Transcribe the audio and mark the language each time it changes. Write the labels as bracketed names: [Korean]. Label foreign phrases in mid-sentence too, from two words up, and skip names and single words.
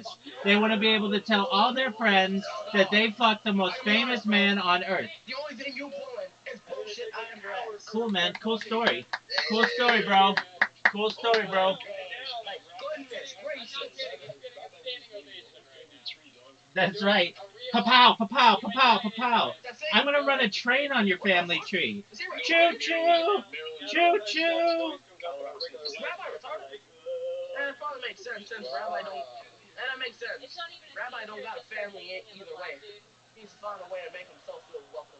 [English] They want to be able to tell all their friends that they fucked the most famous man on earth. The only thing you pulling is bullshit out of your ass. Cool, man. Cool story. Cool story, bro. Cool story, bro. Like, goodness gracious. That's right. Pa-pow, pa-pow, pa-pow, pa-pow. I'm going to run a train on your family tree. Choo-choo! Choo-choo! Is Rabbi retarded? That probably makes sense since Rabbi don't... That makes sense. Rabbi don't got a family either way. He's found a way to make himself feel welcome.